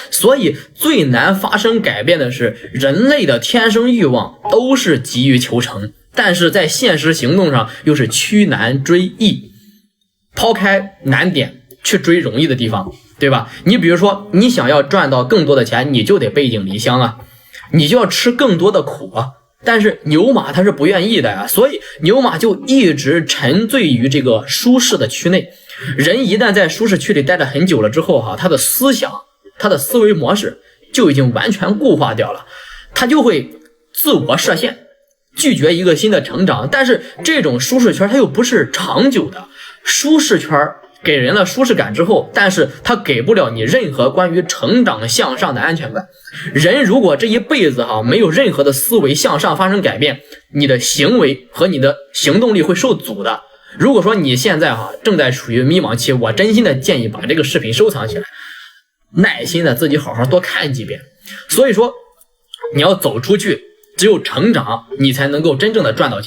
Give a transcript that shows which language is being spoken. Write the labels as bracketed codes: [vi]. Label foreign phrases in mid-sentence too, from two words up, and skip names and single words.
[zh] 所以最難發生改變的是，人類的天生慾望都是急於求成，但是在現實行動上又是趨難追易，拋開難點去追容易的地方，對吧？你比如說你想要賺到更多的錢，你就得背井離鄉啊，你就要吃更多的苦啊。但是牛馬它是不願意的呀，所以牛馬就一直沉醉於這個舒適的區內。人一旦在舒適區裡待了很久了之後他的思想，他的思維模式就已經完全固化掉了，他就會自我設限，拒絕一個新的成長。但是這種舒適圈它又不是長久的，舒適圈給人了舒適感之後，但是它給不了你任何關於成長向上的安全感。人如果這一輩子沒有任何的思維向上發生改變，你的行為和你的行動力會受阻的。如果說你現在正在處於迷茫期，我真心的建議把這個視頻收藏起來，耐心的自己好好多看幾遍。所以說你要走出去，只有成長你才能夠真正的賺到錢。